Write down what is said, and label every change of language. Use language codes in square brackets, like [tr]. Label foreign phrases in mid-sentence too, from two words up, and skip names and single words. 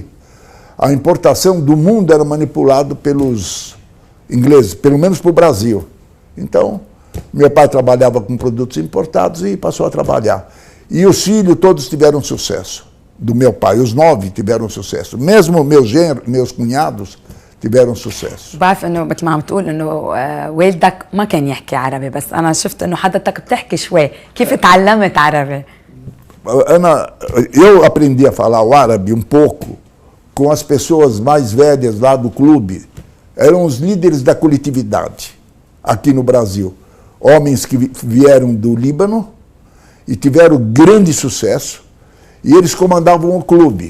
[pt] A importação do mundo era manipulado pelos ingleses, pelo menos para o Brasil. Então, meu pai trabalhava com produtos importados e passou a trabalhar. E os filhos todos tiveram sucesso, do meu pai. Os 9 tiveram sucesso. Mesmo meus cunhados tiveram sucesso. [ar] بعرف انه مثل ما عم تقول انه والدك ما كان يحكي عربي، بس انا شفت انه حضرتك بتحكي شوي. كيف تعلمت عربي؟ [pt] Eu aprendi a falar o árabe um pouco com as pessoas mais velhas lá do clube. eram os líderes da coletividade aqui no Brasil. Homens que vieram do Líbano e tiveram grande sucesso, e eles comandavam o clube.